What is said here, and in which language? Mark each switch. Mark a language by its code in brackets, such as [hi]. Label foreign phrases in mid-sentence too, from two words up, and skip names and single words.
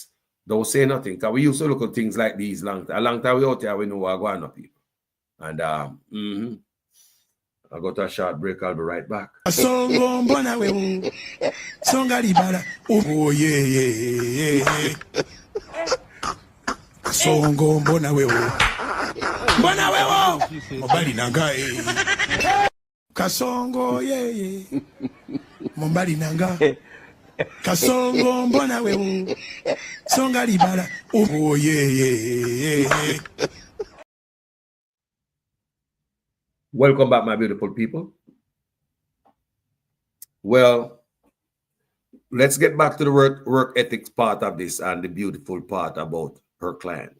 [en] Don't say nothing. Because we used to look at things like these a long time we out there, we know what going on, people. And I go to a short break, I'll be right back. Oh yeah. [sw] Songo mbona wewe. Mbona wewe. [ln] Mobali nanga Kasongo yeah. Mobali nanga. Kasongo [sw] mbona wewe. [ln] Songa libala. [en] Oh yeah. Welcome back, my beautiful people. Well, let's get back to the work ethics part of this and the beautiful part about her client.